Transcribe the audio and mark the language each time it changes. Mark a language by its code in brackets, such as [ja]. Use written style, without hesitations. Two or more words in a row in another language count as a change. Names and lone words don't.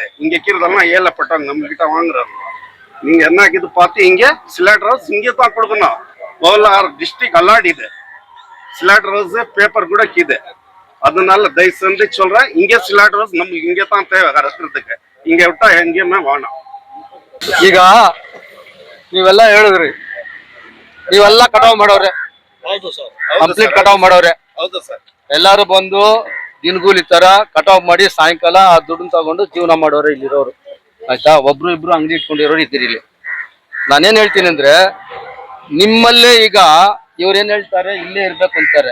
[ta] இங்க இருக்கிறதெல்லாம் ஏழப்பட்டவங்க நம்ம கிட்ட வாங்குறாங்க. நீங்க என்ன இது பார்த்து இங்க [en] slaughter house [ta] இங்கே தான் கொடுக்கணும். கோலார் டிஸ்ட்ரிக்ட் அல்லாடி இது [en] slaughter house paper [ta] கூட கீது. அதனால தயவு செஞ்சு சொல்றேன், இங்க [en] slaughter house [ta] நம்மளுக்கு இங்கே தான் தேவை இருக்கிறதுக்கு. இங்க விட்டா எங்கேயுமே வேணாம். [kn] ಈಗ ನೀವೆಲ್ಲ ಹೇಳಿದ್ರಿ, ನೀವೆಲ್ಲ ಕಟಾವ್ ಮಾಡೋರೆ, ಕಂಪ್ಲೀಟ್ ಕಟಾವ್ ಮಾಡೋರೆ. ಹೌದು ಸರ್. ಎಲ್ಲಾರು ಬಂದು ದಿನಗೂಲಿ ತರ ಕಟಾವ್ ಮಾಡಿ ಸಾಯಂಕಾಲ ಆ ದುಡ್ಡನ್ನ ತಗೊಂಡು ಜೀವನ ಮಾಡೋರೆ ಇಲ್ಲಿರೋರು. ಆಯ್ತಾ? ಒಬ್ರು ಇಬ್ರು ಅಂಗಡಿ ಇಟ್ಕೊಂಡಿರೋರು ಇದ್ದೀರಿ ಇಲ್ಲಿ. ನಾನೇನ್ ಹೇಳ್ತೀನಿ ಅಂದ್ರೆ, ನಿಮ್ಮಲ್ಲೇ ಈಗ ಇವ್ರೇನ್ ಹೇಳ್ತಾರೆ, ಇಲ್ಲೇ ಇರ್ಬೇಕು ಅಂತಾರೆ.